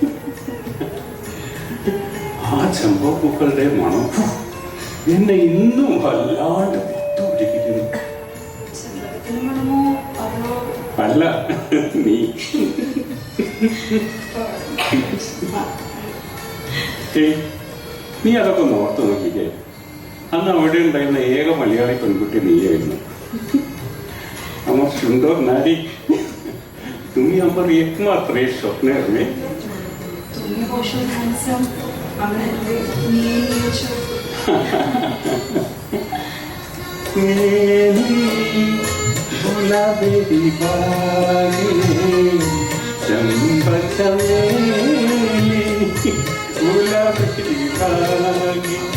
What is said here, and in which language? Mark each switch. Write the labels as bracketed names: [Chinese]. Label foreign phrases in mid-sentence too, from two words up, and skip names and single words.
[Malayalam] ആ ചെമ്പകപ്പൂക്കളുടെ മണം എന്നെ ഇന്നും വല്ലാണ്ട് വിട്ടുപിടിപ്പിക്കുന്നു. അല്ല നീ നീ അതൊക്കെ ഒന്ന് ഓർത്ത് നോക്കിക്കേ. അന്ന് അവിടെ ഉണ്ടായിരുന്ന ഏക മലയാളി പെൺകുട്ടി നീയായിരുന്നു. [Bangla] আমার সুন্দর নারী, তুমি আমার একমাত্র স্বপ্ন হবে। তুমি বসো হ্যান্ডসাম, আমরা নিয়ে নিয়েছো। [Hindi] गुलाबी बागे चंपा चमेली, गुलाबी बागे।